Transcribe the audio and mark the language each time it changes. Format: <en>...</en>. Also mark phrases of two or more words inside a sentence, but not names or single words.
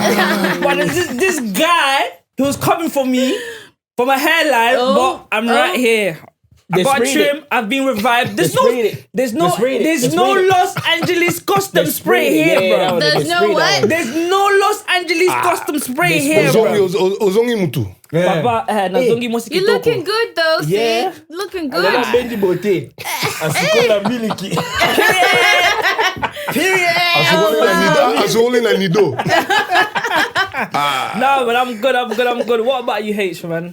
<en>But there's this guy who's coming for me for my hairline, but I'm right here. I got trim. I've been revived. There's no Los Angeles custom spray here, bro. There's no what? There's no Los Angeles custom spray here, bro.</en> <ln>Ozongi mutu.</ln> <en>Papa, you're looking good though, yeah. Steve. Looking good.</en> <ln>Benji Bote. Asikola Miliki. Azolina Nido.</ln> <en>No, but I'm good. What about you, H, man?</en>